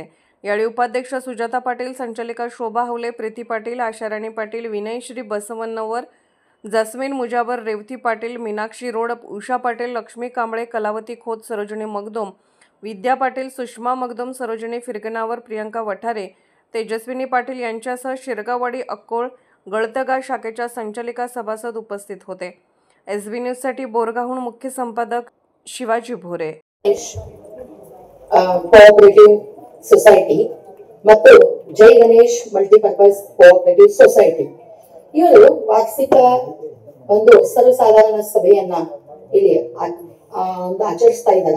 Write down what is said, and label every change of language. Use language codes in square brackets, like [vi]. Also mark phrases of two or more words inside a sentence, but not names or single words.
[mr] यावेळी उपाध्यक्ष सुजाता पाटील, संचालिका शोभा हवले, प्रीती पाटील, आशाराणी पाटील, विनयश्री बसवन्नवर, जस्मीन मुजावर, रेवती पाटील, मीनाक्षी रोड, उषा पाटील, लक्ष्मी कांबळे, कलावती खोत, सरोजिनी मगदूम, विद्या पाटील, सुषमा मगदूम, सरोजिनी फिरगनावर, प्रियंका वठारे, तेजस्विनी पाटील यांच्यासह शिरगाववाडी, अक्कोळ, गळतगा शाखेच्या संचालिका सभासद उपस्थित होते. SB न्यूजसाठी बोरगावहून मुख्य संपादक शिवाजी भोरे. [kn] ಕೋಆಪರೇಟಿವ್ ಸೊಸೈಟಿ ಮತ್ತು ಜೈ ಗಣೇಶ್ ಮಲ್ಟಿಪರ್ಪಸ್ ಕೋಆಪರೇಟಿವ್ ಸೊಸೈಟಿ ಇವರು ವಾರ್ಷಿಕ ಒಂದು ಸರ್ವಸಾಧಾರಣ ಸಭೆಯನ್ನ ಇಲ್ಲಿ ಒಂದು ಆಚರಿಸ್ತಾ ಇದ್ದಾರೆ.